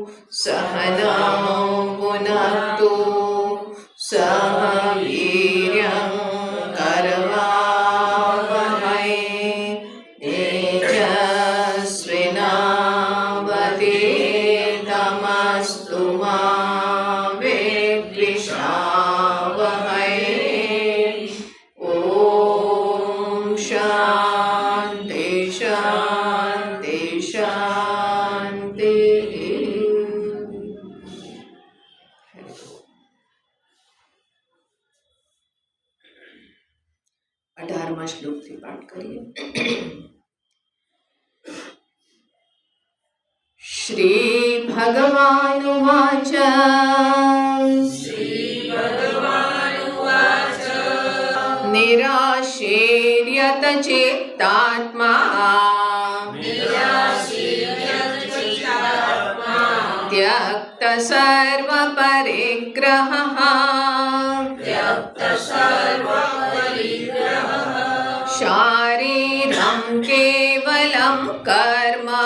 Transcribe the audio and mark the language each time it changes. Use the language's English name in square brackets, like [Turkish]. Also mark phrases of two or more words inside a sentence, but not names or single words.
[Sanskrit] सहनौ भुनक्तु सह वीर्यं करवावहै तेजस्विनावधीतमस्तु मा विद्विषावहै। ॐ शान्ति शान्ति शान्ति। [Gujarati] 18મા શ્લોકથી પાઠ કરીએ. [Sanskrit] શ્રી ભગવાનુવાચ નિરાશીર્યત ચિત્તાત્મા त्यक्त सर्व परिग्रहः शारीरं केवलं कर्म